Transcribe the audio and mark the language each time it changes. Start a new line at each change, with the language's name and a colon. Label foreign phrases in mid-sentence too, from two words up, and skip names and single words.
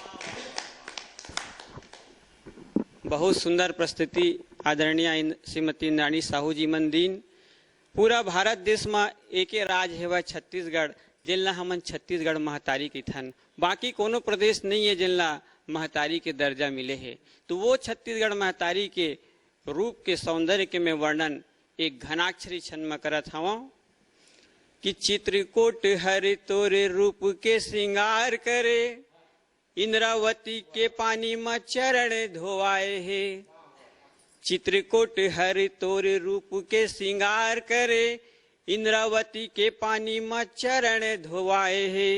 Chhattisgarhi: बहुत सुंदर प्रस्तुति आदरणीय श्रीमती इंद्राणी साहू जी मन दीन। पूरा भारत देश में एके राज हेवा छत्तीसगढ़, जिनला हमन छत्तीसगढ़ महतारी की थन। बाकी कोनो प्रदेश नहीं है जिनला महतारी के दर्जा मिले है। तो वो छत्तीसगढ़ महतारी के रूप के सौंदर्य के मैं वर्णन एक घनाक्षरी छंद में करत हवा कि चित्रकूट हरि तोरे रूप के श्रृंगार करे, इंद्रावती के पानी में चरण धोआए है। चित्रकूट हरि तोरे रूप के श्रृंगार करे, इंद्रावती के पानी में चरण धोवाए है।